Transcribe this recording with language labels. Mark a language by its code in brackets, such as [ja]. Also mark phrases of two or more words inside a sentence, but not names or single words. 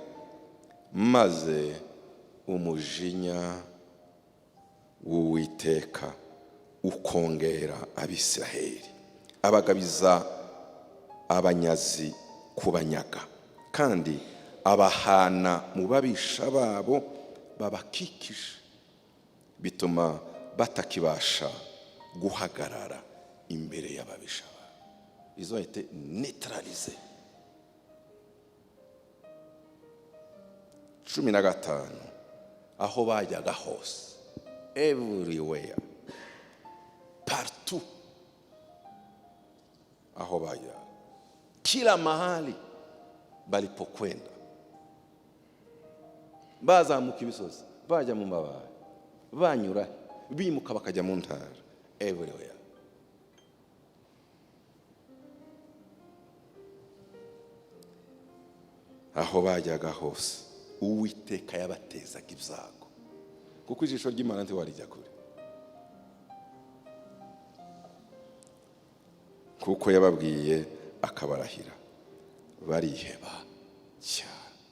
[rw] Maze umujinya w'Uwiteka ukongera Abisiraheli, abagabiza abanyazi kubanyaga, kandi abahana mu babisha babo babakikije, bituma batakibasha guhagarara imbere y'ababisha babo. [fr] Ils ont été neutralisés. 15. [rw] Aho bajyaga hose, everywhere, partout, aho bajya, [sw] kila mahali balipokwenda, [rw] bazamuka imisozi, bajya mu mabara, banyura, bimuka bakajya mu ntara, everywhere. Aho bajyaga hose Uwiteka yabatezaga ibyago, kuko ijisho ry'Imana ntiwarijya kure, kuko yababwiye akabarahira, bariheba cyane.